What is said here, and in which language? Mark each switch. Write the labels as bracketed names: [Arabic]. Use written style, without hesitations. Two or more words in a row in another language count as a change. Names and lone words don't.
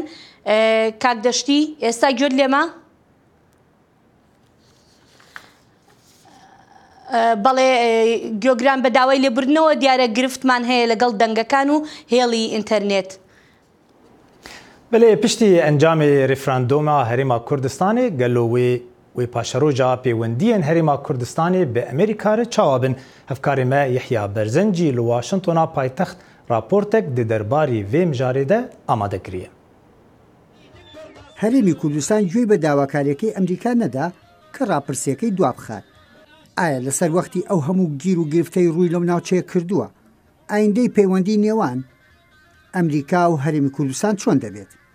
[Central Kurdish] کاک دەشتی ئێستا گوێت لێمە؟ بەڵێ گۆگران بە داوای لێبوردنەوە دیارە گرفتمان هەیە لەگەڵ دەنگەکان و هێڵی ئینتەرنێت. [Kurdish] بەڵێ پشتی ئەنجامی ریفراندۆما هەرێما کوردستانê gelo wê paşeroja pêwendiyên herêma Kurdistanê bi Amerîkarê çawa bin. Hevkarê me Yehya Berzencî li Washingtona paytext raportek di derbarî vê mijarê de amade kiriye. [Central Kurdish] هەرێمی کوردستان گوێی بە داواکاریەکەی ئەمریکا نەدا کە ڕاپرسیەکەی دوابخات. ئایا لەسەر وەختی ئەو هەموو گیر و گرفتەی ڕووی لەم ناوچەیە کردووە ئایندەی پەیوەندی نێوان ئەمریکا و هەرێمی کوردستان چۆن دەبێت؟